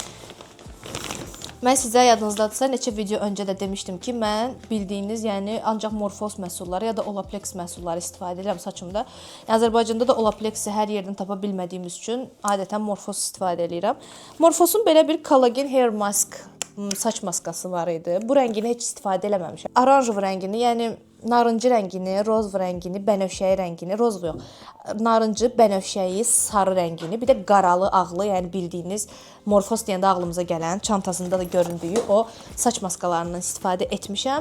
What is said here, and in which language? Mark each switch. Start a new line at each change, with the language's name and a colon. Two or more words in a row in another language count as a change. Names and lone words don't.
Azerbaijani: Mən sizə yadınızdadırsa neçə video öncə də demişdim ki, mən bildiyiniz, yəni ancaq Morfos məhsulları ya da Olaplex məhsulları istifadə edirəm saçımda. Azərbaycanda da Olaplexi hər yerdən tapa bilmədiyimiz üçün adətən Morfos istifadə edirəm. Morfosun belə bir
English: collagen hair mask
Azerbaijani: saç maskası var idi. Bu rəngini heç istifadə eləməmişəm. Oranjov rəngini, yəni narıncı rəngini, roz rəngini, bənövşəyi rəngini, roz yox, narıncı, bənövşəyi, sarı rəngini, bir də qaralı, ağlı, yəni bildiyiniz Morfos deyəndə ağlımıza gələn, çantasında da göründüyü o saç maskalarından istifadə etmişəm.